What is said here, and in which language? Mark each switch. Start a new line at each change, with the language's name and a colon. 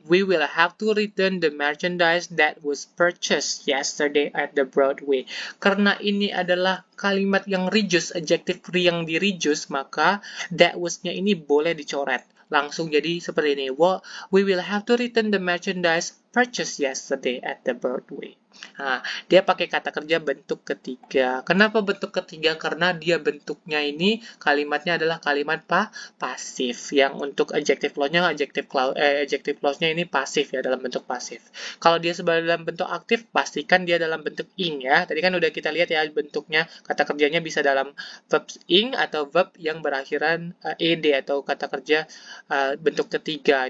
English: We will have to return the merchandise that was purchased yesterday at the Broadway.
Indonesian: Karena ini adalah kalimat yang reduce, adjective yang di reduce, maka
English: that was-
Indonesian: nya ini boleh dicoret. Langsung jadi seperti ini.
English: We will have to return the merchandise purchased yesterday at the Broadway.
Indonesian: Nah, dia pakai kata kerja bentuk ketiga. Kenapa bentuk ketiga? Karena dia bentuknya ini kalimatnya adalah kalimat pasif. Yang untuk adjective clause-nya adjective clause-nya ini pasif ya, dalam bentuk pasif. Kalau dia sebagai dalam bentuk aktif, pastikan dia dalam bentuk ing ya. Tadi kan udah kita lihat ya bentuknya, kata kerjanya bisa dalam verb ing atau verb yang berakhiran ed atau kata kerja bentuk ketiga.